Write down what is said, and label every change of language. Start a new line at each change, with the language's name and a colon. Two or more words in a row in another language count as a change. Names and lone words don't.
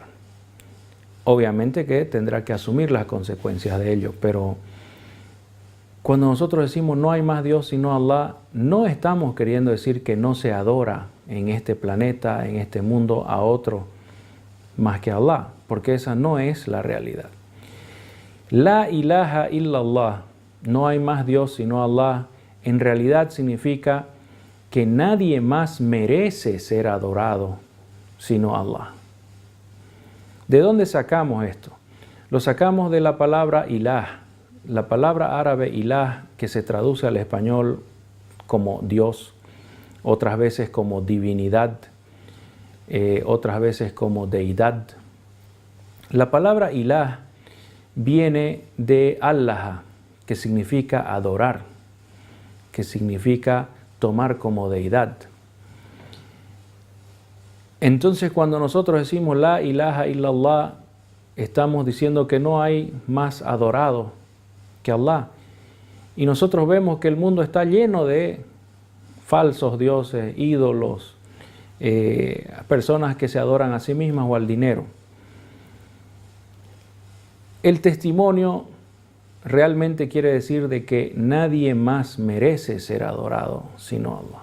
Spanish: Obviamente que tendrá que asumir las consecuencias de ello, pero cuando nosotros decimos no hay más Dios sino Allah, no estamos queriendo decir que no se adora en este planeta, en este mundo, a otro más que Allah, porque esa no es la realidad.
Arabic: لا إله إلا الله
Spanish: no hay más Dios sino Allah, en realidad significa que nadie más merece ser adorado sino Allah. ¿De dónde sacamos esto? Lo sacamos de la palabra ilah, la palabra árabe ilah, que se traduce al español como Dios, otras veces como divinidad, otras veces como deidad. La palabra ilah viene de Allah, que significa adorar, que significa tomar como deidad. Entonces, cuando nosotros decimos
Arabic: لا إله إلا الله,
Spanish: estamos diciendo que no hay más adorado que Allah. Y nosotros vemos que el mundo está lleno de falsos dioses, ídolos, personas que se adoran a sí mismas o al dinero. El testimonio realmente quiere decir de que nadie más merece ser adorado sino Allah.